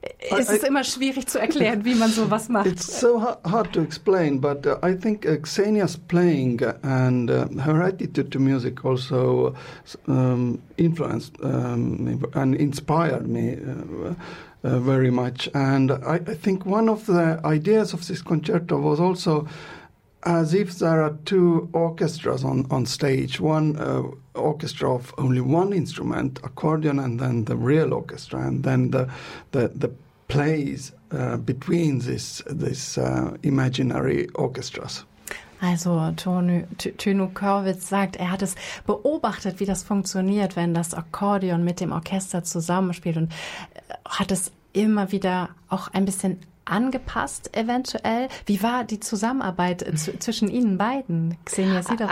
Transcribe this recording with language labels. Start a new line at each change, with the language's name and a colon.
German: Es ist immer schwierig zu erklären, wie man sowas macht.
English: It's so hard to explain, but I think Xenia's playing and her attitude to music also influenced and inspired me very much. And I think one of the ideas of this concerto was also as if there are two orchestras on stage, one orchestra of only one instrument, accordion, and then the real orchestra, and then the plays between this imaginary orchestras.
German: Also Tönu Körwitz sagt, er hat es beobachtet, wie das funktioniert, wenn das Akkordeon mit dem Orchester zusammenspielt und hat es immer wieder auch ein bisschen angepasst eventuell. Wie war die Zusammenarbeit zwischen Ihnen beiden, Ksenia Sidorova?